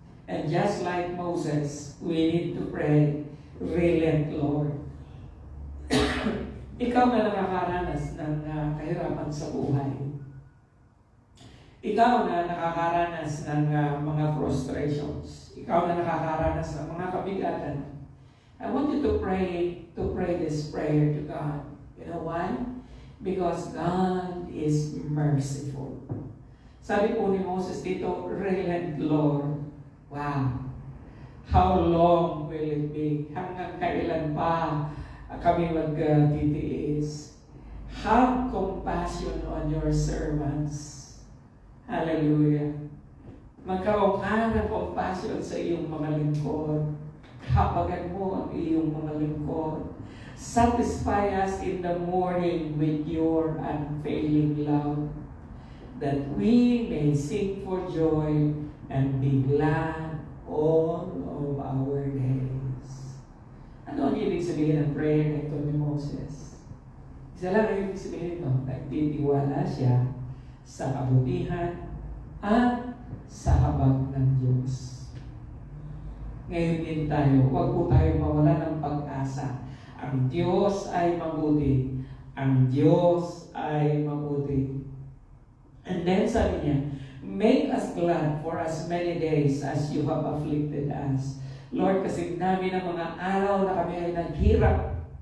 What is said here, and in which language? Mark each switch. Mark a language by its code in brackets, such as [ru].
[en] And just like Moses, we need to pray, relent, Lord. [tl] Ikaw na nakakaranas ng kahirapan sa buhay. Ikaw na nakakaranas ng mga frustrations. Ikaw na nakakaranas ng mga kabigatan. [en] I want you to pray this prayer to God. You know why? Because God is merciful. [tl] Sabi po ni Moses dito, [en] relent, Lord. [tl] Wow. [en] How long will it be? [tl] Hanggang kailan pa kami magtitiis? [en] Have compassion on your servants. Hallelujah. [tl] Magkaroon ka ng compassion sa iyong mga lingkod. Hapagan mo ang iyong mga lingkod. [en] Satisfy us in the morning with your unfailing love, that we may sing for joy and be glad all of our days. [tl] Ano ang ibig sabihin ng prayer na ito ni Moses? Isa lang ang ibig sabihin ito, nagtitiwala siya sa kabutihan at sa habag ng Diyos. Ngayon din tayo, huwag po tayo mawala ng pag-asa. Ang Diyos ay mabuti. Ang Diyos ay mabuti. [en] And then [tl] sabi niya, [en] make us glad for as many days as you have afflicted us. [tl] Lord, kasi namin ang mga araw na kami ay naghirap.